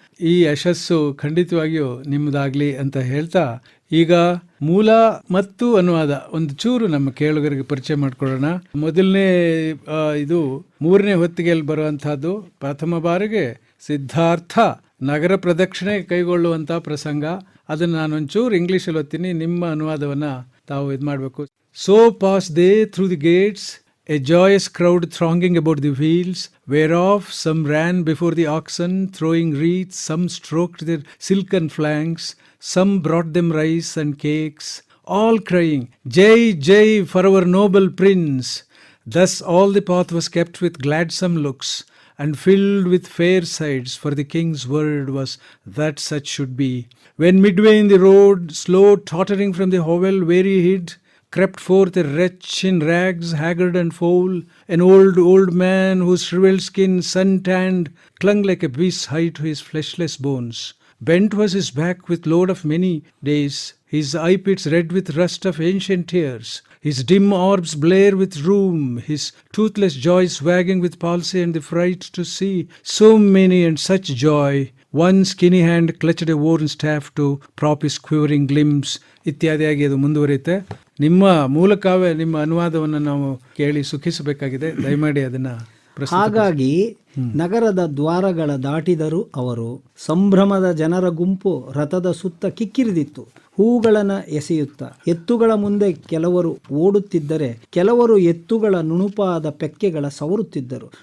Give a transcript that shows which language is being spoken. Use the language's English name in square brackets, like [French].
[Kannada] ಈ ಯಶಸ್ಸು ಖಂಡಿತವಾಗಿಯೂ ನಿಮ್ಮದಾಗ್ಲಿ ಅಂತ ಹೇಳ್ತಾ, ಈಗ ಮೂಲ ಮತ್ತು ಅನುವಾದ ಒಂದು ಚೂರು ನಮ್ಮ ಕೇಳುಗರಿಗೆ ಪರಿಚಯ ಮಾಡಿಕೊಡೋಣ. ಮೊದಲನೇ ಇದು 3ನೇ ಹೊತ್ತಿಗೆಯಲ್ಲಿ ಬರುವಂತಹದ್ದು. ಪ್ರಥಮ ಬಾರಿಗೆ ಸಿದ್ಧಾರ್ಥ ನಗರ ಪ್ರದಕ್ಷಿಣೆ ಕೈಗೊಳ್ಳುವಂತಹ ಪ್ರಸಂಗ. ಅದನ್ನು ನಾನು ಒಂಚೂರು ಇಂಗ್ಲಿಷಲ್ಲಿ ಓದ್ತೀನಿ, ನಿಮ್ಮ ಅನುವಾದವನ್ನ ತಾವು ಇದು ಮಾಡಬೇಕು. [English] So pass they through the gates, a joyous crowd thronging about the wheels, whereof some ran before the oxen, throwing wreaths, some stroked their silken flanks, some brought them rice and cakes, all crying, Jai, Jai for our noble prince. Thus all the path was kept with gladsome looks, and filled with fair sights, for the king's word was that such should be. When midway in the road, slow tottering from the hovel where he hid, crept forth a wretch in rags, haggard and foul, an old man whose shriveled skin, sun-tanned, clung like a beast's hide to his fleshless bones. Bent was his back with load of many days, his eye-pits red with rust of ancient tears, his dim orbs blare with rheum, his toothless jaws wagging with palsy and the fright to see so many and such joy. One skinny hand clutched a worn staff to prop his quivering limbs. [Kannada] ಇತ್ಯಾದಿಯಾಗಿ ಅದು ಮುಂದುವರಿಯುತ್ತೆ. ನಿಮ್ಮ ಮೂಲಕವೇ ನಿಮ್ಮ ಅನುವಾದವನ್ನು ನಾವು ಕೇಳಿ ಸುಖಿಸಬೇಕಾಗಿದೆ. ದಯಮಾಡಿ ಅದನ್ನ. ಹಾಗಾಗಿ ನಗರದ ದ್ವಾರಗಳ ದಾಟಿದರು ಅವರು. ಸಂಭ್ರಮದ ಜನರ ಗುಂಪು ರಥದ ಸುತ್ತ ಕಿಕ್ಕಿರಿದಿತ್ತು. ಹೂಗಳನ್ನು ಎಸೆಯುತ್ತಾ ಎತ್ತುಗಳ ಮುಂದೆ ಕೆಲವರು ಓಡುತ್ತಿದ್ದರೆ, ಕೆಲವರು ಎತ್ತುಗಳ ನುಣುಪಾದ ಪೆಕ್ಕೆಗಳ ಸವರುತ್ತಿದ್ದರು.